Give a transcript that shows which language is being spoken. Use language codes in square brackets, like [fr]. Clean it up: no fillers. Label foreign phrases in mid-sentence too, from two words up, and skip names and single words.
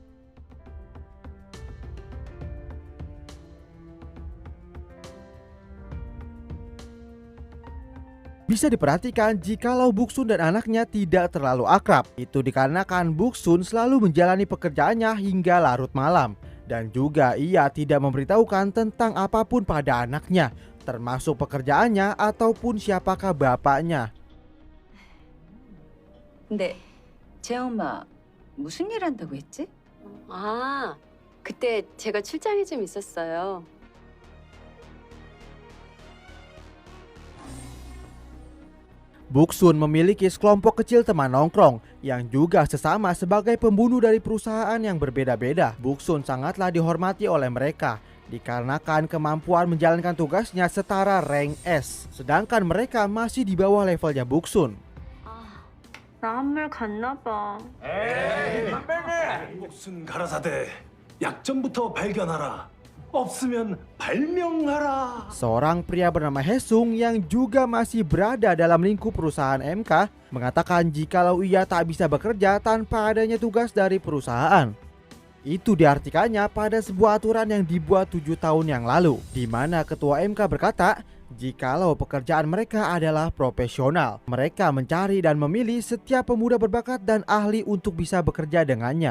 [id] Bisa diperhatikan jikalau Buksun dan anaknya tidak terlalu akrab. Itu dikarenakan Buksun selalu menjalani pekerjaannya hingga larut malam. Dan juga ia tidak memberitahukan tentang apapun pada anaknya, termasuk pekerjaannya ataupun siapakah bapaknya. [ko] 근데 제 엄마 무슨 일 한다고 했지? 아, 그때 제가 출장이 좀 있었어요. [id] Buksun memiliki sekelompok kecil teman nongkrong yang juga sesama sebagai pembunuh dari perusahaan yang berbeda-beda. Buksun sangatlah dihormati oleh mereka dikarenakan kemampuan menjalankan tugasnya setara rank S, sedangkan mereka masih di bawah levelnya Buksun. [ko] 나 한물 갔나 봐. 목순 가라사대 약점부터 발견하라. 없으면 발명하라. [id] Seorang pria bernama Hesung yang juga masih berada dalam lingkup perusahaan MK mengatakan jikalau ia tak bisa bekerja tanpa adanya tugas dari perusahaan. Itu diartikannya pada sebuah aturan yang dibuat 7 tahun yang lalu, di mana ketua MK berkata jikalau pekerjaan mereka adalah profesional, mereka mencari dan memilih setiap pemuda berbakat dan ahli untuk bisa bekerja dengannya.